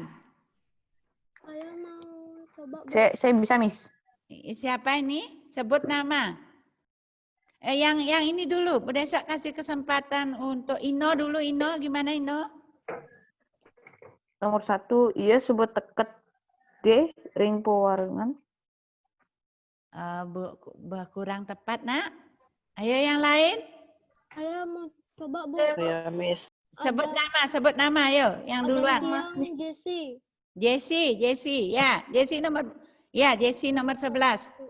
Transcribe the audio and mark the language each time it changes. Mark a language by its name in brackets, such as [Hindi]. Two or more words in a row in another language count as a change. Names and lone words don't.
[Indonesian] Saya mau coba. Saya bisa, Miss. Siapa ini? Sebut nama. Yang ini dulu, Bu Desa kasih kesempatan untuk Ino dulu. Ino, gimana Ino? Nomor 1, iya sebut teket D, [Balinese] ring pewarangan. [Indonesian] Kurang tepat, Nak. Ayo yang lain. Saya mau coba, Bu. Ya, Miss. Sebut nama, ayo. Yang duluan. Yang Jesse. Jesse, ya. Jesse nomor 11.